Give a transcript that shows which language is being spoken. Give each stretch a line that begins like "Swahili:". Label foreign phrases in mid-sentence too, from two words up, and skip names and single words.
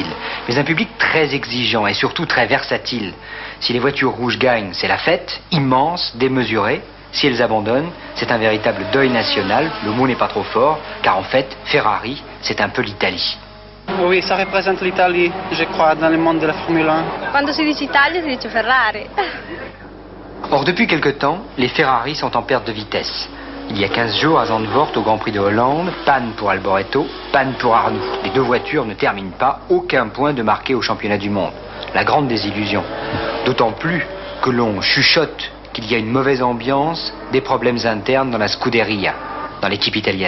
French: Mais un public très exigeant et surtout très versatile. Si les voitures rouges gagnent, c'est la fête, immense, démesurée. Si elles abandonnent, c'est un véritable deuil national. Le mot n'est pas trop fort, car en fait, Ferrari, c'est un peu l'Italie. Oui, ça représente l'Italie, je crois, dans le monde de la Formule 1.
Italian: Quando si dice Italia, si dice Ferrari.
French: Or, depuis quelque temps, les Ferrari sont en perte de vitesse. Il y a 15 jours, à Zandvoort, au Grand Prix de Hollande, panne pour Alboreto, panne pour Arnoux. Les deux voitures ne terminent pas, aucun point de marqué au championnat du monde. La grande désillusion. D'autant plus que l'on chuchote qu'il y a une mauvaise ambiance, des problèmes internes dans la Scuderia, dans l'équipe italienne.